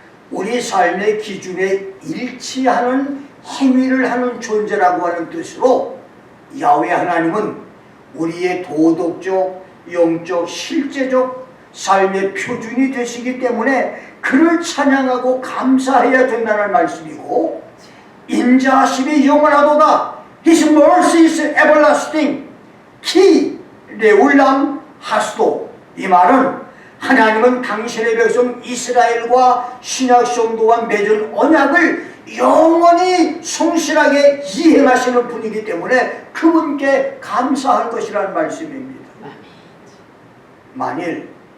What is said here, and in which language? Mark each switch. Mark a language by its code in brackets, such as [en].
[ko] 우리 삶의 기준에 일치하는 행위를 하는 존재라고 하는 뜻으로 야훼 하나님은 우리의 도덕적, 영적, 실제적 삶의 표준이 되시기 때문에 그를 찬양하고 감사해야 된다는 말씀이고 인자하심이 영원하도다. [en] His mercy is everlasting. [he] 키 레울람 하스도 [ko] 이 말은 하나님은 당신의 백성 이스라엘과 신약 성도와 맺은 언약을 영원히 성실하게 이행하시는 분이기 때문에 그분께 감사할 것이라는 말씀입니다. 만일